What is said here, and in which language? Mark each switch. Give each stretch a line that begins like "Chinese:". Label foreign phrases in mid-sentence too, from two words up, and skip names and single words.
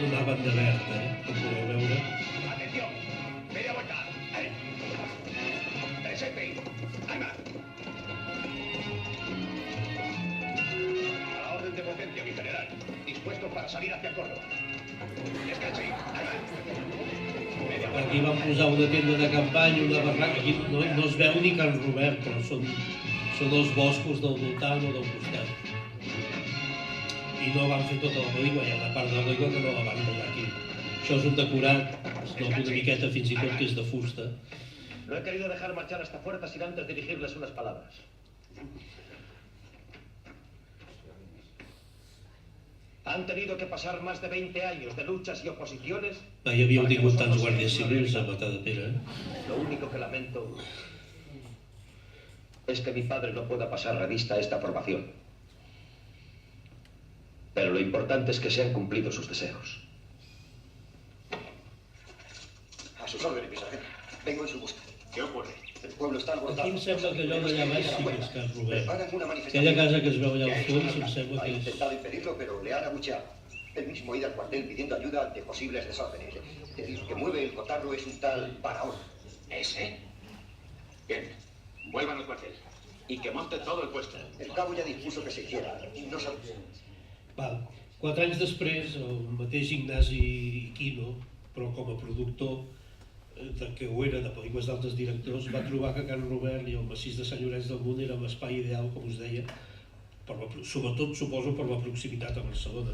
Catalan: banda verda, com podeu veure.
Spanish: Atención, media vuelta. Presente. Ahí va. A la orden de potencia, mi general. Dispuesto para salir hacia Córdoba. Descanse. Ahí va.
Catalan: Aquí van posar una tenda de campanya, una barraca. Aquí no es veu ni Can Robert, però són els boscos del voltant o del costat. I no van fer tota la pel·lícula, hi ha una part de la pel·lícula que no la van rodar aquí. Això és un decorat, es nota una miqueta fins i tot que és de fusta.
Spanish: No he querido dejar marchar a esta fuerza sin antes dirigirles unas palabras. Han tenido que pasar más de 20 años de luchas y oposiciones.
Catalan: Mai havíeu tingut tants guàrdies civils a Matadepera,
Spanish: Lo único que lamento es que mi padre no pueda pasar revista a esta aprobación. Pero lo importante es que se han cumplido sus deseos. A sus órdenes, mi sargento. Vengo en su busca. ¿Qué ocurre? El pueblo está alborotado.
Catalan: Aquí em sembla que allò d'allà baix sí que és Can Robert.
Spanish: Preparan una
Catalan: Aquella
Spanish: manifestación.
Catalan: casa que es veu allà al fons em sembla
Spanish: Ha
Catalan: que és...
Spanish: intentado impedirlo, pero le han abucheado. Él mismo ha ido al cuartel pidiendo ayuda ante posibles desórdenes. El que mueve el cotarro es un tal Barahona. ¿Ese? Bien. Vuelvan al cuartel. Y que monte todo el puesto. El cabo ya dispuso que se hiciera. No sabe.
Catalan: Val. 4 anys després, el mateix Ignasi Quino, però com a productor que ho era de pel·lícules d'altres directors, va trobar que Can Robert i el massís de Sant Llorenç del Munt era un espai ideal, com us deia, sobretot suposo per la proximitat a Barcelona.